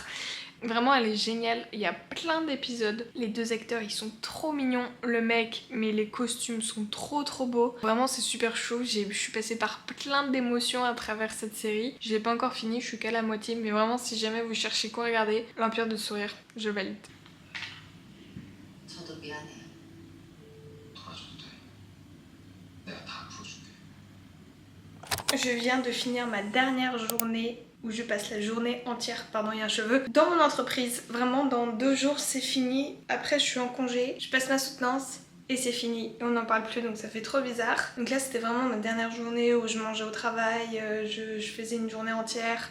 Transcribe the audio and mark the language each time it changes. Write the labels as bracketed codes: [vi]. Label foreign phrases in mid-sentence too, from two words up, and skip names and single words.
[fr] Vraiment elle est géniale, il y a plein d'épisodes, les deux acteurs ils sont trop mignons, le mec, mais les costumes sont trop beaux. Vraiment c'est super chaud, je suis passée par plein d'émotions à travers cette série. Je l'ai pas encore fini, je suis qu'à la moitié, mais vraiment si jamais vous cherchez quoi regarder, L'Empire du Sourire, je valide. [ko] 저도 미안해요. 도와줘도 돼. 내가 다 풀어줄게. [fr] Je viens de finir ma dernière journée où je passe la journée entière, pardon il y a un cheveu, dans mon entreprise. Vraiment dans 2 jours c'est fini, après je suis en congé, je passe ma soutenance et c'est fini. Et on n'en parle plus donc ça fait trop bizarre. Donc là c'était vraiment ma dernière journée où je mangeais au travail, je faisais une journée entière.